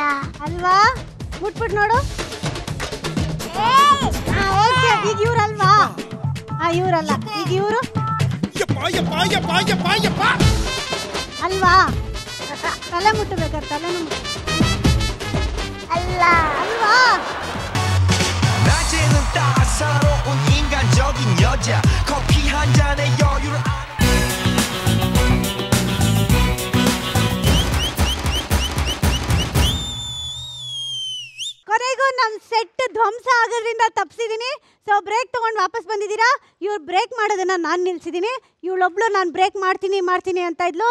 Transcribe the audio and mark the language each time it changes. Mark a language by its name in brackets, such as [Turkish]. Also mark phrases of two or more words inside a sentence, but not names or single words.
[Kannada] ಅಲ್ವಾ? ಮುಟ್ಬಿಟ್ಟು ನೋಡು. ಓಕೆ, ಈಗ ಇವ್ರಲ್ವಾ? ಇವ್ರಲ್ಲ, ಈಗ ಇವರು ಅಲ್ವಾ? ತಲೆ ಮುಟ್ಟಬೇಕಾದ್ರೆ ತಲೆನೂ ಅಲ್ಲ. ಅಲ್ವಾ? [Korean] 낮에는 따사로운 인간적인 여자 커피 한 잔에 여유를 [Kannada] ಕೊನೆಗೂ ನಮ್ಮ ಸೆಟ್ ಧ್ವಂಸ ಆಗೋದ್ರಿಂದ ತಪ್ಪಿಸಿದ್ದೀನಿ. [English] so break [Kannada] ತೊಗೊಂಡು ವಾಪಸ್ ಬಂದಿದ್ದೀರಾ. ಇವ್ರು ಬ್ರೇಕ್ ಮಾಡೋದನ್ನು ನಾನು ನಿಲ್ಲಿಸಿದ್ದೀನಿ. ಇವಳೊಬ್ಳು ನಾನು ಬ್ರೇಕ್ ಮಾಡ್ತೀನಿ ಅಂತ ಇದ್ಲು.